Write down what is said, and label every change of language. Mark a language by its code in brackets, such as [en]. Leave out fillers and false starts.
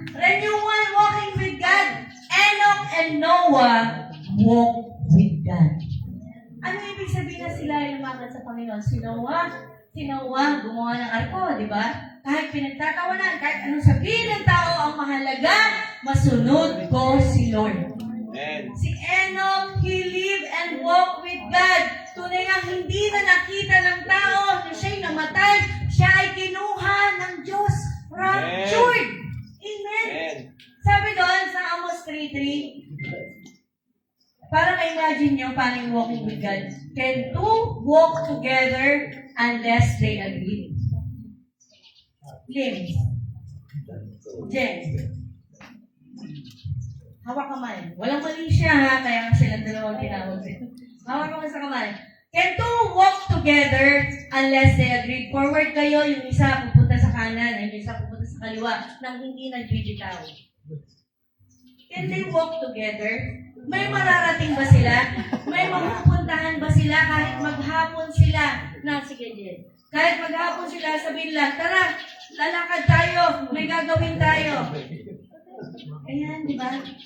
[en] Renewal, walking with God. Enoch and Noah walk with God. [tl] Ano ibig sabihin na sila ay lumakad sa Panginoon? Si Noah gumawa ng arko, di ba? Kahit pinagtatawanan, kahit anong sabihin ng tao, ang mahalaga, masunod ko si Lord. Amen. [en] Si Enoch, he lived and walked with God. [tl] Tunay nga hindi na nakita ng tao na siya'y namatay, siya ay kinuha ng Diyos. [en] Raptured. Amen. Amen. [tl] Sabi doon sa Amos 3:3, para ma-imagine nyo paano yung walking with God. [en] Can two walk together unless they agree? James. [tl] Hawak kamay. Walang mali siya ha, kaya silang dalawang tinawag. Hawak kamay sa kamay. [en] Can two walk together unless they agree? [tl] Forward kayo, yung isa pupunta sa kanan, yung isa pupunta sa kaliwa, nang hindi nagbibitaw. [en] Can they walk together? [tl] May mararating ba sila? May mapupuntahan ba sila kahit maghapon sila? Sige, Jen. Kahit maghapon sila, sabihin lang, tara, lalakad tayo, may gagawin tayo. Ayan, di ba?